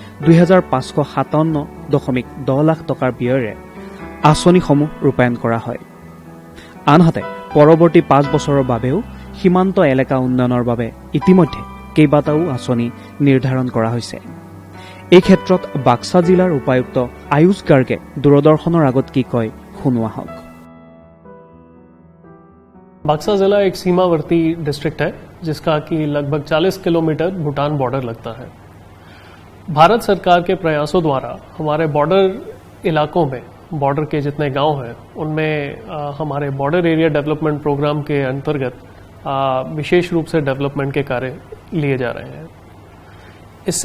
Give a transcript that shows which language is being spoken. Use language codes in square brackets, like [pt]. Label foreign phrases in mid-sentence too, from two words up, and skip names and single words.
[as] 2557.10 লাখ টকাৰ ব্যয়েৰে আঁচনিসমূহ ৰূপায়ণ কৰা হয় আনহাতে পৰৱৰ্তী 5 বছৰৰ বাবেও সীমান্ত এলেকা উন্নয়নৰ বাবে ইতিমধ্যে কেইবাটাও আঁচনি নিৰ্ধাৰণ কৰা হৈছে এই ক্ষেত্ৰত বাক্সা জিলাৰ উপায়ুক্ত আয়ুষ গাৰ্গে দূৰদৰ্শনৰ আগত কি কয় শুনোৱা হওক [hi] बक्सा जिला एक सीमावर्ती डिस्ट्रिक्ट है जिसका कि लगभग 40 किलोमीटर भूटान बॉर्डर लगता है भारत सरकार के प्रयासों द्वारा हमारे बॉर्डर इलाकों में बॉर्डर के जितने गांव हैं उनमें हमारे [en] border area development program [hi] के अंतर्गत विशेष रूप से डेवलपमेंट के कार्य लिए जा रहे हैं इससे